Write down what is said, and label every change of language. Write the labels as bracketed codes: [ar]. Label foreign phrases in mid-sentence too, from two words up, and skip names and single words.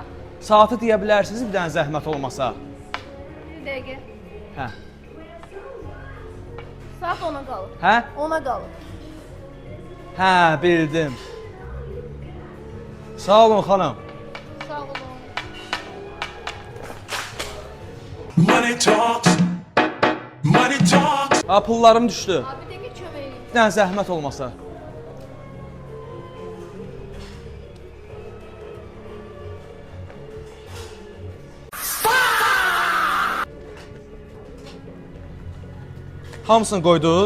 [az] Saatı deyə bilərsiniz bir dənə zəhmət olmasa? Bir dəqiqə. Hə. Saat 10-a qalıb. Hə? 10-a qalıb. Hə, bildim. Sağ olun xanım. Sağ olun. [en] Money talks. Money talks. [az] Ha, pullarım düşdü. Abi bir dəqiqə kömək edin. Bir dənə zəhmət olmasa. Hamısını qoydunuz?